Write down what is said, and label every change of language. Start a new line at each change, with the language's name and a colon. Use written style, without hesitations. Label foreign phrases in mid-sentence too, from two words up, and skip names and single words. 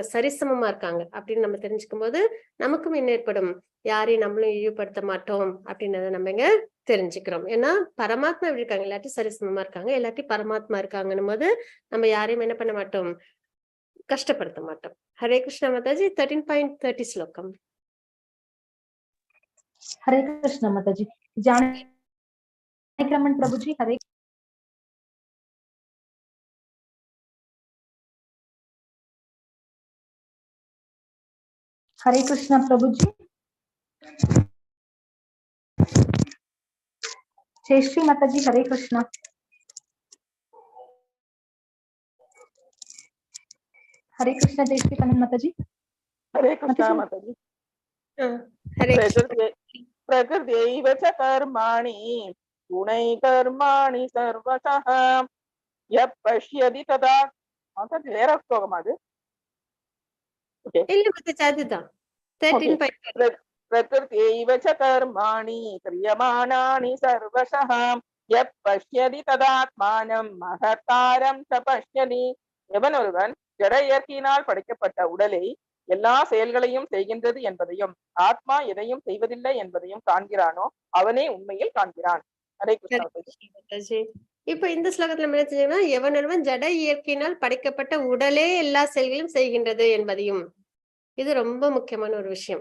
Tamil: சரிசமமா இருக்காங்க அப்படின்னு நம்ம தெரிஞ்சுக்கும் போது நமக்கும் என்ன ஏற்படும்? யாரையும் நம்மளும் இழிவுபடுத்த மாட்டோம் அப்படின்றத நம்ம இங்க தெரிஞ்சுக்கிறோம். ஏன்னா பரமாத்மா எப்படி இருக்காங்க? எல்லாத்தையும் சரிசமமா இருக்காங்க, எல்லாத்தையும் பரமாத்மா இருக்காங்கன்னும் போது நம்ம யாரையும் என்ன பண்ண மாட்டோம்? கஷ்டப்படுத்த மாட்டோம். ஹரே கிருஷ்ண மாதாஜி. 13.30 ஸ்லோகம்.
Hindi: हरे कृष्ण माताजी। जानकीरमण प्रभु जी हरे हरे कृष्ण प्रभु जी। जय श्री माता जी। हरे कृष्ण। हरे कृष्ण। जय श्री कनन माता जी। हरे कृष्ण माताजी। हरे
Sanskrit: प्रकृत्यैव च कर्माणि गुणैकर्माणि सर्वशः यः पश्यति तदा.
Tamil: माताजी வேற ஸ்லோகம் அது. ஓகே, இல்ல மாதாஜி, அதுதான் 13.30.
Sanskrit: प्रकृत्यैव च कर्माणि क्रियमाणानि सर्वशः यः पश्यति तदात्मानं महतारं च पश्यति.
Tamil: எவன் ஒருவன் ஜட இயற்கையினால் படைக்கப்பட்ட உடலை எல்லா செயல்களையும் செய்கின்றது என்பதையும் ஆத்மா எதையும் செய்வதில்லை என்பதையும் காண்கிறானோ அவனே உண்மையில் காண்கிறான். ஹரே கிருஷ்ண மாதாஜி. இப்ப இந்த ஸ்லோகத்துல என்ன செஞ்சீங்கன்னா, எவனொருவன் ஜட இயற்கையினால் படைக்கப்பட்ட உடலே எல்லா செயல்களையும் செய்கின்றது என்பதையும், இது ரொம்ப முக்கியமான ஒரு விஷயம்.